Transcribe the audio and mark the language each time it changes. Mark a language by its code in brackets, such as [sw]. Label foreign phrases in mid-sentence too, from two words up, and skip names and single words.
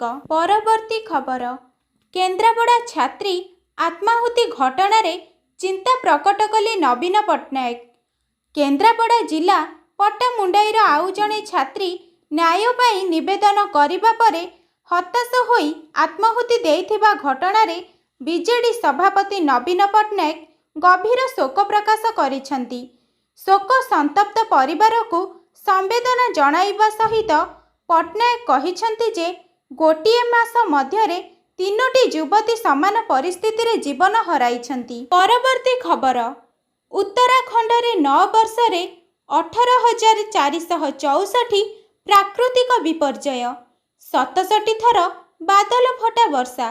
[or] ପରବର୍ତ୍ତୀ ଖବର, କେନ୍ଦ୍ରାପଡ଼ା ଛାତ୍ରୀ ଆତ୍ମାହୁତି ଘଟଣା ରେ ଚିନ୍ତା ପ୍ରକଟ କଲେ ନବୀନ ପଟ୍ଟନାୟକ। କେନ୍ଦ୍ରାପଡ଼ା ଜିଲ୍ଲା ପଟ୍ଟାମୁଣ୍ଡାଇର ଆଉ ଜଣେ ଛାତ୍ରୀ ନ୍ୟାୟ ପାଇଁ ନିବେଦନ କରିବା ପରେ ହତାଶ ହୋଇ ଆତ୍ମାହୁତି ଦେଇଥିବା ଘଟଣା ରେ ବିଜେଡି ସଭାପତି ନବୀନ ପଟ୍ଟନାୟକ ଗଭୀର ଶୋକ ପ୍ରକାଶ କରିଛନ୍ତି। ଶୋକ ସନ୍ତପ୍ତ ପରିବାର କୁ ସମ୍ବେଦନା ଜଣାଇବା ସହିତ ପଟ୍ଟନାୟକ କହିଛନ୍ତି ଯେ ଗୋଟିଏ ମାସ ମଧ୍ୟରେ 3ଟି ଯୁବତୀ ସମାନ ପରିସ୍ଥିତି ରେ ଜୀବନ ହରାଇଛନ୍ତି। ପରବର୍ତ୍ତୀ ଖବର, ଉତ୍ତରାଖଣ୍ଡ ରେ 9 ବର୍ଷ ରେ 18,464 ପ୍ରାକୃତିକ ବିପର୍ଯ୍ୟୟ, 67 ଥର ବାଦଲ ଫଟା ବର୍ଷା।